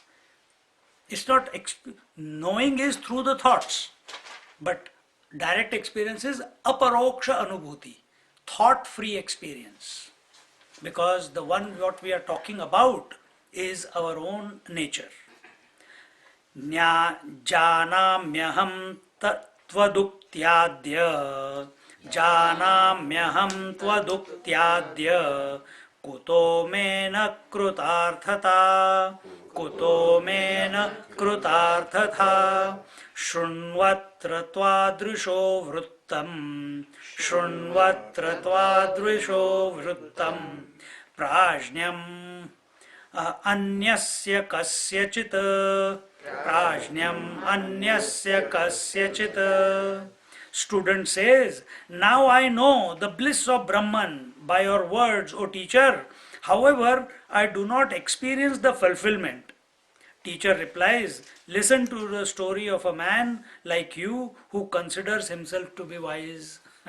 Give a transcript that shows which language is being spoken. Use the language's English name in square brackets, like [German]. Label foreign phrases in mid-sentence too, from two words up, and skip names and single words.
[English] It's not, knowing is through the thoughts, but direct experience is [Sanskrit] अपरोक्ष अनुभूति, [English] thought-free experience. Because the one what we are talking about is our own nature. [Sanskrit] जानाम्यहं त्वदुक्त्याद्य जानाम्यहं त्वदुक्त्याद्य कुतो मे न कृतार्थता कुतो मे न कृतार्थता शृण्वत्र त्वादृशो वृत्तं शृण्वत्र त्वादृशो वृत्तं प्राज्ञम् अन्यस्य कस्यचित् प्राज्ञम् अन्यस्य कस्यचित्. [English] Student says, now I know the bliss of Brahman by your words, O teacher. However, I do not experience the fulfillment. Teacher replies, listen to the story of a man like you who considers himself to be wise.